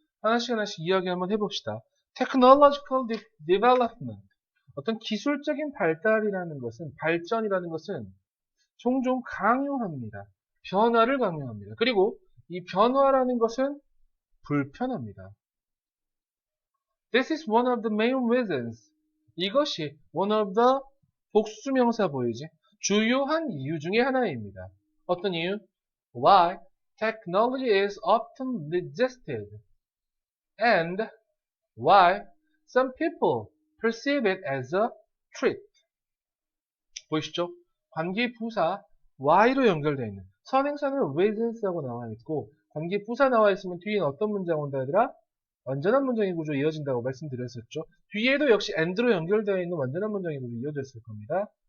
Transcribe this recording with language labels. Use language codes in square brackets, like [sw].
[ko] 하나씩 하나씩 이야기 한번 해봅시다. [en] Technological development. [ko] 어떤 기술적인 발달이라는 것은, 발전이라는 것은 종종 강요합니다. 변화를 강요합니다. 그리고 이 변화라는 것은 불편합니다. [en] This is one of the main reasons. [ko] 이것이 [en] one of the [ko] 복수명사 보이지? 주요한 이유 중에 하나입니다. 어떤 이유? [en] Why technology is often resisted and why some people perceive it as a threat. [ko] 보이시죠? 관계부사 why로 연결되어 있는 선행사는 reasons라고 나와 있고 관계부사 나와 있으면 뒤에는 어떤 문장 온다 얘들아? 완전한 문장의 구조 이어진다고 말씀드렸었죠. 뒤에도 역시 and로 연결되어 있는 완전한 문장의 구조 이어졌을 겁니다.